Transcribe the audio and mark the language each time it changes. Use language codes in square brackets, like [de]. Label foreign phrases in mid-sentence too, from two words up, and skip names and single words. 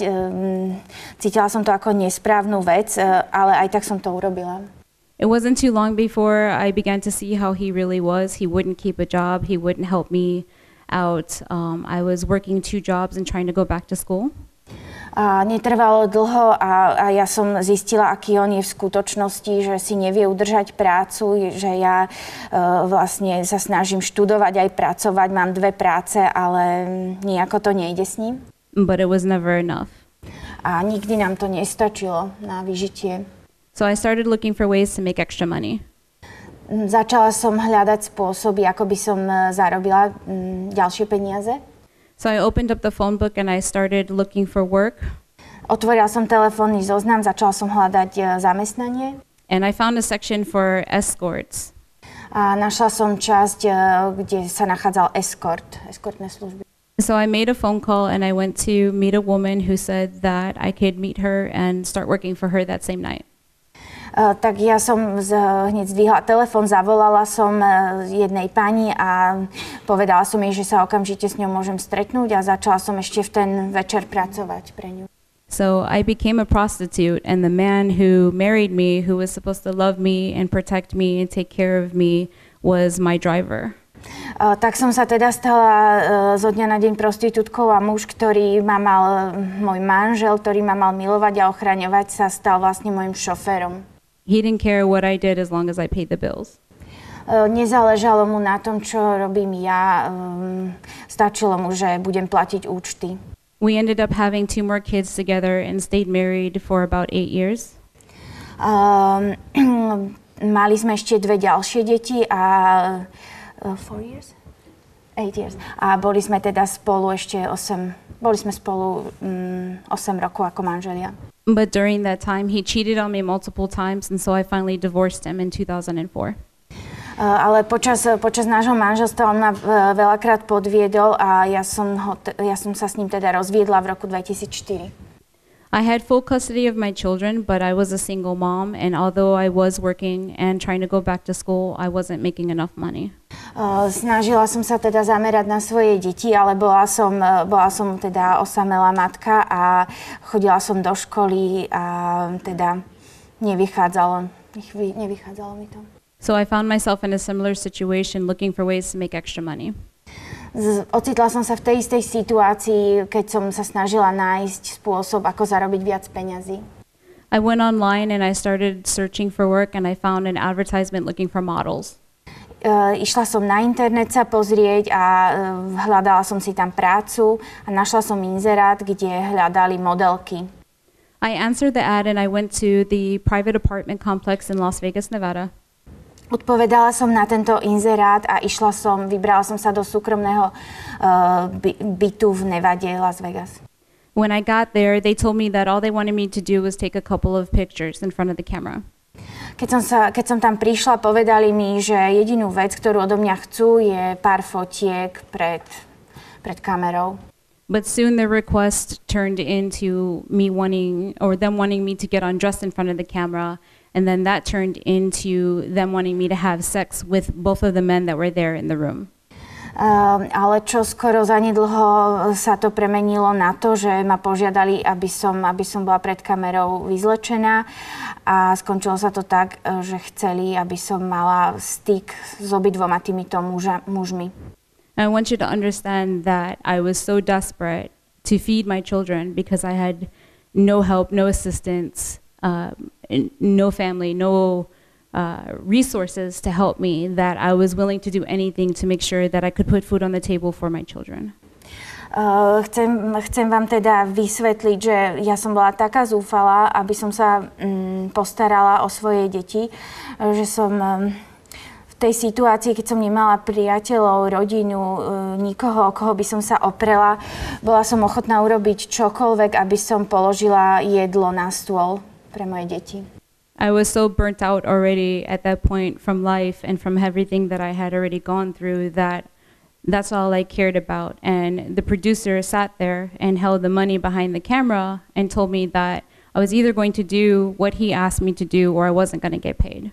[sk] Cítila som to ako nesprávnu vec, ale aj tak som to urobila. [en] It wasn't too long before I began to see how he really was. He wouldn't keep a job. He wouldn't help me out. I was working 2 jobs and trying to go back to school. [sk] A netrvalo dlho a ja som zistila, aký on je v skutočnosti, že si nevie udržať prácu, že ja vlastne sa snažím študovať aj pracovať, mám 2 práce, ale nejako to nejde s ním. [en] But it was never enough. [sk] A nikdy nám to nestačilo na vyžitie. [en] So I started looking for ways to make extra money. [sk] Začala som hľadať spôsoby, ako by som zarobila ďalšie peniaze. [en] So I opened up the phone book and I started looking for work. [sk] Otvorila som telefónny zoznam, začala som hľadať zamestnanie. [en] And I found a section for escorts. [sk] A našla som časť, kde sa nachádzal eskortné služby. [en] So I made a phone call and I went to meet a woman who said that I could meet her and start working for her that same night. [sk] Tak ja som hneď zdvihla telefón, zavolala som jednej pani a povedala som jej, že sa okamžite s ňou môžem stretnúť a začala som ešte v ten večer pracovať pre ňu. [en] So I became a prostitute and the man who married me, who was supposed to love me and protect me and take care of me, was my driver. [sk] Tak som sa teda stala zo dňa na deň prostitútkou a muž, ktorý ma mal, môj manžel, ktorý ma mal milovať a ochraňovať, sa stal vlastne môjim šoférom. [en] He didn't care what I did as long as I paid the bills. [sk] Nezáležalo mu na tom, čo robím ja. Stačilo mu, že budem platiť účty. [en] We ended up having 2 more kids together and stayed married for about 8 years. [sk] Mali sme ešte 2 ďalšie deti a 4 years? [en] 8 years. [sk] A boli sme teda spolu ešte 8 rokov ako manželia. [en] But during that time, he cheated on me multiple times, and so I finally divorced him in 2004. [sk] Ale počas nášho manželstva on ma veľakrát podviedol a ja som sa s ním teda rozviedla v roku 2004. [en] I had full custody of my children, but I was a single mom, and although I was working and trying to go back to school, I wasn't making enough money. [sk] Snažila som sa teda zamerať na svoje deti, ale bola som teda osamelá matka a chodila som do školy a teda nevychádzalo mi to. [en] So I found myself in a similar situation looking for ways to make extra money. [sk] Ocitla som sa v tej istej situácii, keď som sa snažila nájsť spôsob, ako zarobiť viac peňazí. [en] I went online and I started searching for work and I found an advertisement looking for models. [sk] Išla som na internet sa pozrieť a hľadala som si tam prácu a našla som inzerát, kde hľadali modelky. [en] I answered the ad and I went to the private apartment complex in Las Vegas, Nevada. [sk] Odpovedala som na tento inzerát a vybrala som sa do súkromného bytu v Nevade, Las Vegas. [en] When I got there, they told me that all they wanted me to do was take a couple of pictures in front of the camera. [sk] Keď som tam prišla, povedali mi, že jedinú vec, ktorú odo mňa chcú, je pár fotiek pred kamerou. [en] But soon the request turned into them wanting me to get undressed in front of the camera, and then that turned into them wanting me to have sex with both of the men that were there in the room. [sk] Ale čo skoro zanedlho sa to premenilo na to, že ma požiadali, aby som bola pred kamerou vyzlečená a skončilo sa to tak, že chceli, aby som mala styk s obidvoma týmito mužmi. [en] I want you to understand that I was so desperate to feed my children because I had no help, no assistance, no family, no resources to help me that I was willing to do anything to make sure that I could put food on the table for my children. [sk] Chcem vám teda vysvetliť, že ja som bola taká zúfalá, aby som sa postarala o svoje deti, že som v tej situácii, keď som nemala priateľov, rodinu, nikoho, o koho by som sa oprela, bola som ochotná urobiť čokoľvek, aby som položila jedlo na stôl pre moje deti. [en] I was so burnt out already at that point from life and from everything that I had already gone through that that's all I cared about. And the producer sat there and held the money behind the camera and told me that I was either going to do what he asked me to do or I wasn't going to get paid.